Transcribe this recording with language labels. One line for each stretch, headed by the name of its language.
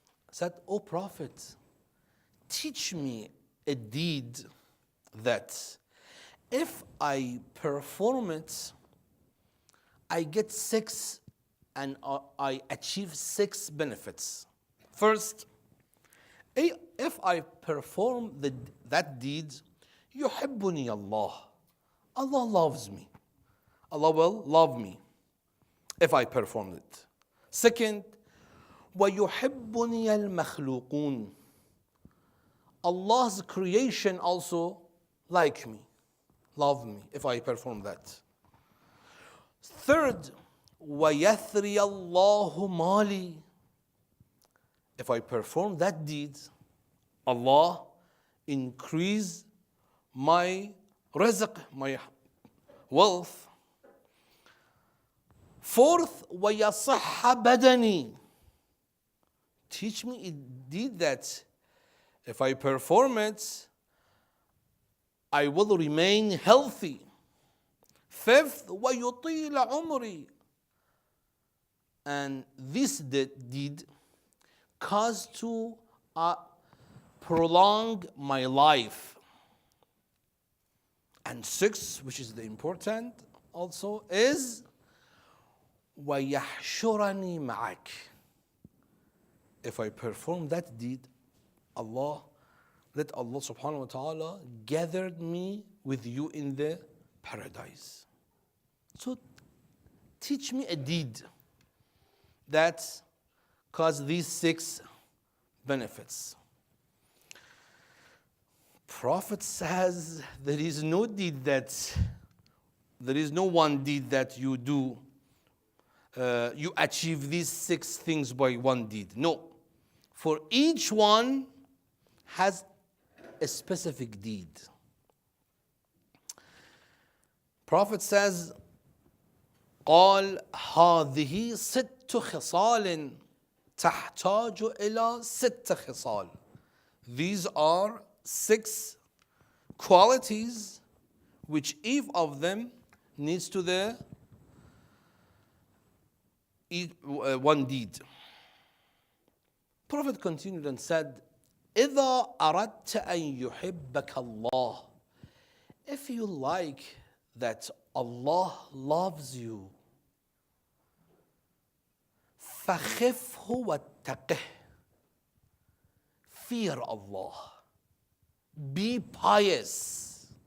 English: Said, O Prophet, teach me a deed that if I perform it, I get 6 and I achieve 6 benefits. First, if I perform that deed,
Arabic: يحبني
English: Allah. Allah loves me. Allah will love me if I perform it.
Arabic: Second, وَيُحِبُّنِيَ الْمَخْلُوقُونَ.
English: Allah's creation also like me, love me if I perform that.
Arabic: Third, وَيَثْرِيَ اللَّهُ مَالِي.
English: If I perform that deed, Allah increase my rizq, my wealth.
Arabic: Fourth, وَيَصِحَّ بَدَنِي.
English: Teach me a deed that if I perform it, I will remain healthy.
Arabic: Fifth, وَيُطِيلَ عُمْرِي.
English: And this deed caused to prolong my life. And sixth, which is the important also, is
Arabic: وَيَحْشُرَنِي مَعَكَ.
English: If I perform that deed, Allah that Allah subhanahu wa ta'ala gathered me with you in the paradise. So teach me a deed that cause these 6 benefits. Prophet says there is no one deed that you do, you achieve these 6 things by one deed. No. For each one has a specific deed. Prophet says,
Arabic: قال هذه 6 خصال تحتاج إلى 6 خصال.
English: These are 6 qualities which each of them needs to the one deed. Prophet continued and said,
Arabic: إذا أردت أن يحبك الله,
English: if you like that Allah loves you,
Arabic: فخفه واتقه,
English: fear Allah, be pious.